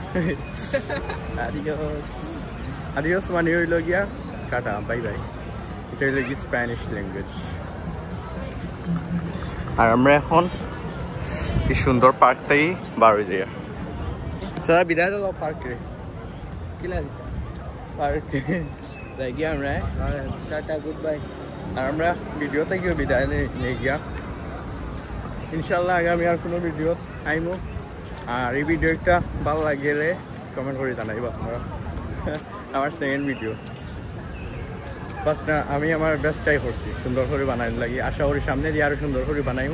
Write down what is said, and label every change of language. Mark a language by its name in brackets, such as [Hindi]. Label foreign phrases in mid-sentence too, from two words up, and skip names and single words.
[Spanish] Adiós. Adiós [Bangla] মানে হইল গিয়া টাটা, [English] bye bye. [Bangla] এটা হইল গিয়ে [English] Spanish language. [Bangla] আর আমরা এখন এই সুন্দর পার্কটাই বার হয়ে যাই। সারা বিদায় দিল পার্ক রে, [Spanish] ¿Qué le dices? [Bangla] পার্ক যাই গিয়া আমরা [English] Tata, goodbye. [Bangla] আর আমরা ভিডিও থেকেও বিদায় নিয়ে গিয়া ইনশাল্লাহ আগামী আর কোনো ভিডিও আইমো। আর এই ভিডিওটা ভালো লাগলে কমেন্ট করে জানাইবা আপনারা। আমার [English] second video [Bangla] বাস না, আমি আমার বেস্টটাই করছি সুন্দর করে বানাইতে লাগি, আশা করি সামনে দিয়ে আরও সুন্দর করে বানাইমো।